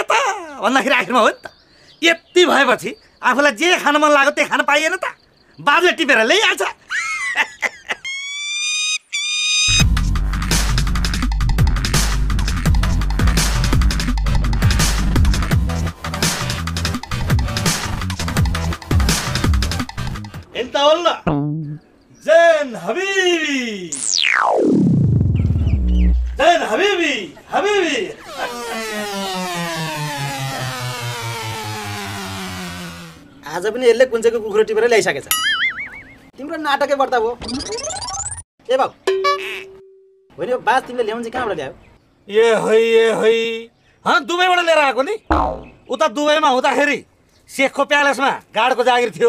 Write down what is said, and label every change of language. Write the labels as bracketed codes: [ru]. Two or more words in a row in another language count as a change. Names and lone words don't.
[ne] त भन्दाखेरि आखिरमा हो नि त यति भएपछि आफूलाई जे खान मन लाग्यो त्यही खान पाइएन त बाबुले टिपेर ल्याइहाल्छ [ar] انت والله زين حبيبي زين حبيبي حبيبي [ne] आज पनि यसले कुञ्चको कुखुरा टिपेर ल्याइसकेछ तिम्रो नाटकै बढ्ता भयो ए बाउ होइन यो बाज तिमीले ल्याउन चाहिँ कहाँबाट ल्यायो [hi] ये है [ne] दुबईबाट लिएर आएको नि। उता दुबईमा हुँदाखेरि शेखको प्यालेसमा गार्डको जागिर थियो।